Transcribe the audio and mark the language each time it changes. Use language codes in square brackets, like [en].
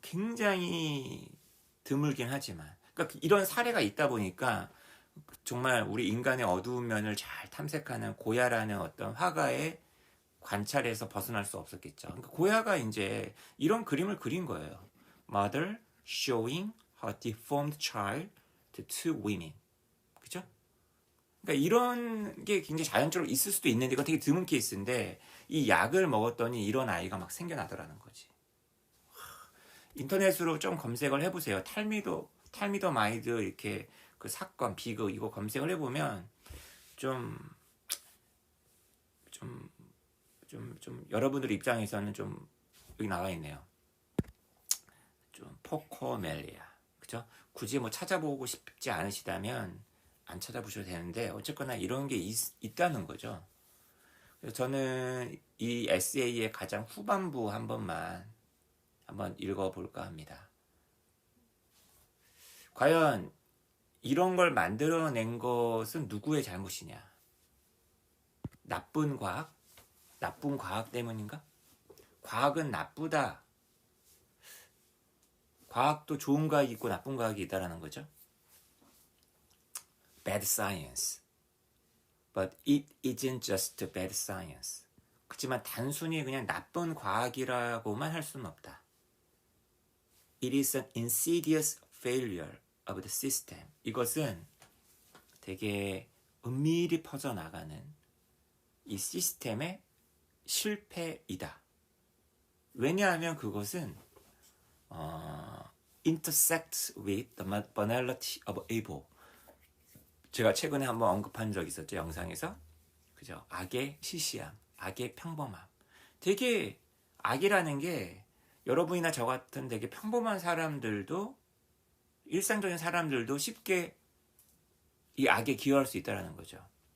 [ko] 굉장히 드물긴 하지만. 그러니까 이런 사례가 있다 보니까 정말 우리 인간의 어두운 면을 잘 탐색하는 고야라는 어떤 화가의 관찰에서 벗어날 수 없었겠죠. 그러니까 고야가 이제 이런 그림을 그린 거예요. [en] Mother showing her deformed child to two women. [ko] 그죠? 그러니까 이런 게 굉장히 자연적으로 있을 수도 있는데 이거 되게 드문 케이스인데 이 약을 먹었더니 이런 아이가 막 생겨나더라는 거지. 인터넷으로 좀 검색을 해보세요. 탈미도마이드 이렇게 그 사건 비극 이거 검색을 해보면 좀 여러분들 입장에서는 좀 여기 나와 있네요. 좀 포코멜리아, 그죠? 굳이 뭐 찾아보고 싶지 않으시다면 안 찾아보셔도 되는데 어쨌거나 이런 게 있다는 거죠. 그래서 저는 이 에세이의 가장 후반부 한번 읽어볼까 합니다. 과연 이런 걸 만들어낸 것은 누구의 잘못이냐? 나쁜 과학 때문인가? 과학은 나쁘다. 과학도 좋은 과학이 있고 나쁜 과학이 있다라는 거죠. [en] Bad science. But it isn't just bad science. [ko] 그렇지만 단순히 그냥 나쁜 과학이라고만 할 수는 없다. [en] It is an insidious failure of the system. [ko] 이것은 되게 은밀히 퍼져나가는 이 시스템의 실패이다. 왜냐하면 그것은 [en] intersects with the banality of evil. [ko] 제가 최근에 한번 언급한 적 있었죠. 영상에서. 그죠? 악의 시시함, 악의 평범함. 되게 악이라는 게 여러분이나 저 같은 되게 평범한 사람들도 일상적인 사람들도 쉽게 이 악에 기여할 수 있다는 거죠.